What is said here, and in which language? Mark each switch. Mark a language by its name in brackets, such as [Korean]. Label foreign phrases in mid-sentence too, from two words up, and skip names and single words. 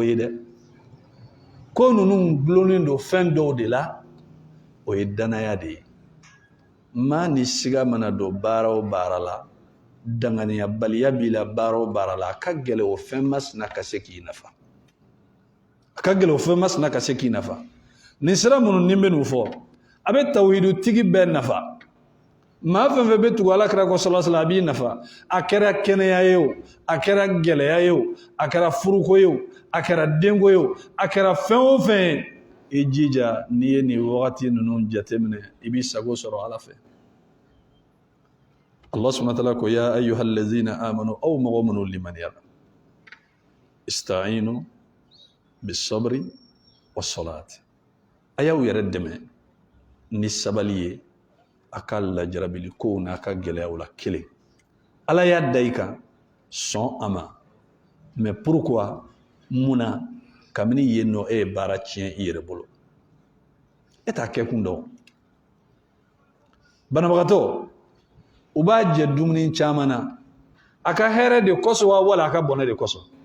[Bambara] ye dɛ ko ninnu gulonnen don fɛn dɔw de la o ye danaya de ye maa ni siga mana don baara o baara la danganiyabaliya b'i la baara o baara la a ka gɛlɛ o fɛn masina ka se k'i nafa a ka gɛlɛ o fɛn masina ka se k'i nafa nin sira minnu ni bɛ n'u fɔ a bɛ tawhidu tigi bɛɛ nafa maa fɛn fɛn bɛ tugu Alakira kɔ [Arabic] صلى الله عليه وسلم [Bambara] a b'i nafa a kɛra kɛnɛya ye o a kɛra gɛlɛya ye o a kɛra furuko ye o a kɛra denko ye o a kɛra fɛn o fɛn ye i jija n'i ye nin wagati ninnu jateminɛ i b'i sago sɔrɔ Ala fɛ [Arabic] الله سبحانه وتعالى ko يا أيها الذين آمنوا [Bambara] aw mɔgɔ minnu limaniyara [Arabic] استعينوا بالصبر والصلاة a [Bambara] y'aw yɛrɛ dɛmɛ ni sabali ye a ka lajarabili kow n'a ka gɛlɛyaw la kelen Ala y'a da i kan sɔn a ma [French] mais pourquoi [Bambara] munna kabini yen nɔ e ye baara tiɲɛ i yɛrɛ bolo e t'a kɛ kun dɔn banabagatɔ u b'a jɛ dumuni caman na a ka hɛrɛ de kosɔn wa wala a ka bɔnɛ de kosɔn